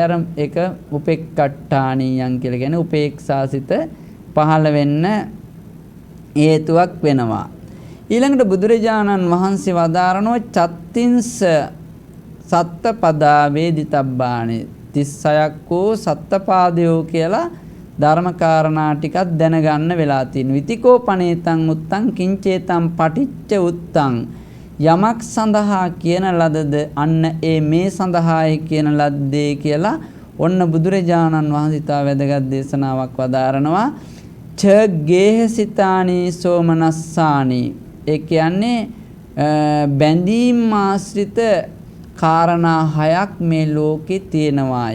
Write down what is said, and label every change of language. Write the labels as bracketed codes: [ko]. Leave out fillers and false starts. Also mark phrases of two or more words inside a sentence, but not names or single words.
[si] අර ඒක උපේක්ඛට්ඨානීයන් කියලා කියන්නේ උපේක්ෂාසිත පහළ වෙන්න හේතුවක් වෙනවා. ඊළඟට බුදුරජාණන් වහන්සේ වදාරනවා [pi] චත්තින්ස සත්තපදා වේදිතබ්බානේ [si] 36ක් වූ සත්තපාදයෝ කියලා ධර්මකාරණා ටිකක් දැනගන්න වෙලා තියෙනවා. [pi] විතිකෝ පනේතං උත්තං කිංචේතං පටිච්ච උත්තං [si] යමක් සඳහා කියන ලදද අන්න ඒ මේ සඳහායි කියන ලද්දේ කියලා ඔන්න බුදුරජාණන් වහන්සේ තා වැදගත් දේශනාවක් වදාරනවා. [pi] ච ගේහසිතානි සෝමනස්සානි. [si] ඒ කියන්නේ බැඳීම් ආශ්‍රිත කාරණා හයක් මේ ලෝකේ තියෙනවා.